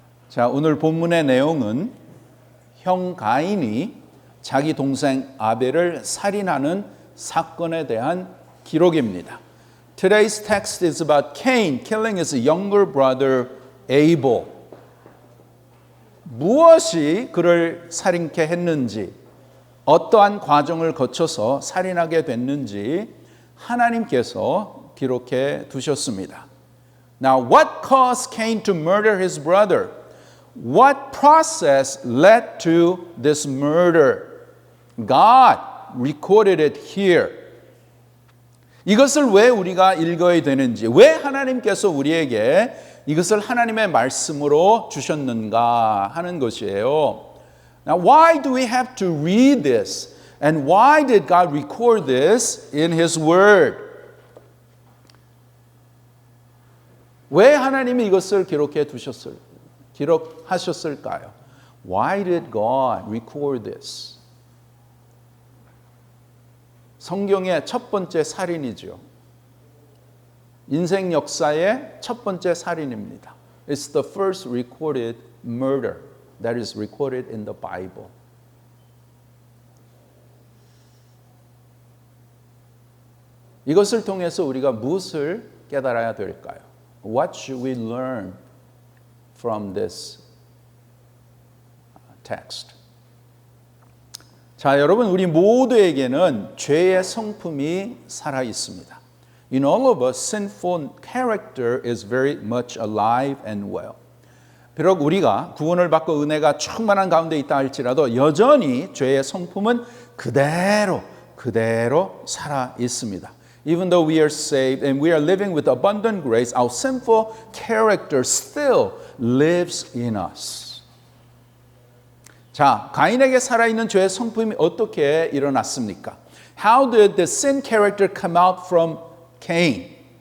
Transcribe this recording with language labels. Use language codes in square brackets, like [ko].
[ko] 자, 오늘 본문의 내용은 형 가인이 자기 동생 아벨을 살인하는 사건에 대한 기록입니다. [en] Today's text is about Cain killing his younger brother Abel. [ko] 무엇이 그를 살인케 했는지, 어떠한 과정을 거쳐서 살인하게 됐는지 하나님께서 기록해 두셨습니다. [en] Now, what caused Cain to murder his brother? What process led to this murder? God recorded it here. [ko] 이것을 왜 우리가 읽어야 되는지, 왜 하나님께서 우리에게 이것을 하나님의 말씀으로 주셨는가 하는 것이에요. [en] Now, why do we have to read this? And why did God record this in His Word? [ko] 왜 하나님이 이것을 기록하셨을까요? [en] Why did God record this? [ko] 성경의 첫 번째 살인이죠. 인생 역사의 첫 번째 살인입니다. [en] It's the first recorded murder that is recorded in the Bible. [ko] 이것을 통해서 우리가 무엇을 깨달아야 될까요? [en] What should we learn from this text? [ko] 자, 여러분, 우리 모두에게는 죄의 성품이 살아 있습니다. [en] In all of us, sinful character is very much alive and well. [ko] 비록 우리가 구원을 받고 은혜가 충만한 가운데 있다 할지라도 여전히 죄의 성품은 그대로 살아 있습니다. [en] Even though we are saved and we are living with abundant grace, our sinful character still lives in us. [ko] 자, 가인에게 살아있는 죄의 성품이 어떻게 일어났습니까? [en] How did the sin character come out from Cain?